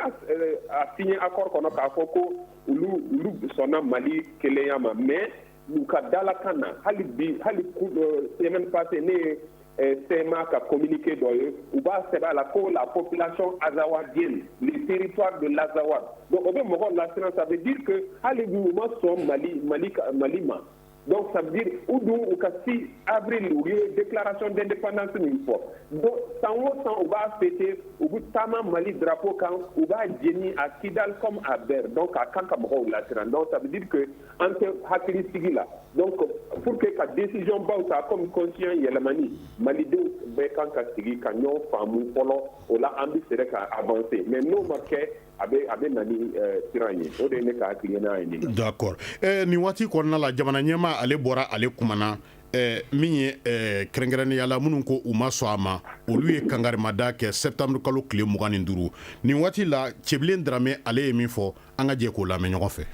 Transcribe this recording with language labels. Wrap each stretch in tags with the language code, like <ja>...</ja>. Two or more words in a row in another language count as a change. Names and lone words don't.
<fr>signé accord</fr> <bm>kɔnɔ k'a fɔ ko olu sɔnna Mali kelenya ma mais u ka dalakan na hali</bm> <fr>semaine passée</fr> <bm>ne ye CMA ka communiqué dɔ ye u b'a sɛbɛn a la ko</bm> <fr>la population azawadienne le territoire de</fr> <bm>l'Azawad donc o bɛ mɔgɔw lasiran</bm> <fr>ça veut dire que</fr> <bm>hali bi u ma sɔn Mali ma</bm> <fr>donc ça veut dire</fr> <bm>u dun u ka 6 avril u ye</bm> <fr>déclaration d'indépendance</fr> <bm>min fɔ donc san o san u b'a fêter u bɛ taama Mali drapeau kan u b'a jeni</bm> <fr>à Kidal comme à Ber</fr> <bm>donc a kan ka mɔgɔw lasiran</bm> <fr>donc ça veut dire que</fr> <bm>an tɛ hakili sigi la</bm> <fr>donc pour que</fr> <bm>ka décision baw ta</bm> <fr>comme conscient</fr> <bm>yɛlɛmani malidenw bɛɛ kan ka sigi ka ɲɔgɔn faamu fɔlɔ o la an bɛ sɛrɛ ka avancer mais n'o ma kɛ a bɛ na ni siran ye o de ye ne ka hakilina ye nin. D'accord nin waati kɔnɔna la jamana ɲɛmaa ale bɔra ale kumana min ye kɛrɛnkɛrɛnnenya la minnu ko u ma sɔn a ma olu ye kangarimada kɛ septembre kalo tile 25 nin waati la Cɛbilen Darame ale ye min fɔ an ka jɛ k'o lamɛn ɲɔgɔn fɛ.</bm>